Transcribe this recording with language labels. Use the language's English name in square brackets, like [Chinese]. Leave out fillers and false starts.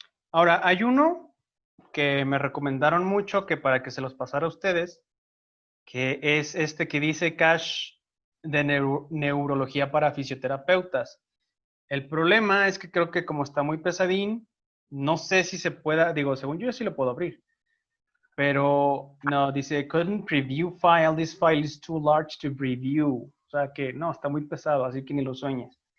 [Spanish] Ahora, hay uno que me recomendaron mucho que para que se los pasara a ustedes, que es este que dice Cash de neurología para fisioterapeutas. El problema es que creo que como está muy pesadín, no sé si se pueda, digo, según yo sí lo puedo abrir. Pero no, dice, [English] couldn't preview file, this file is too large to preview. [Spanish] O sea que no, está muy pesado, así que ni lo sueñes.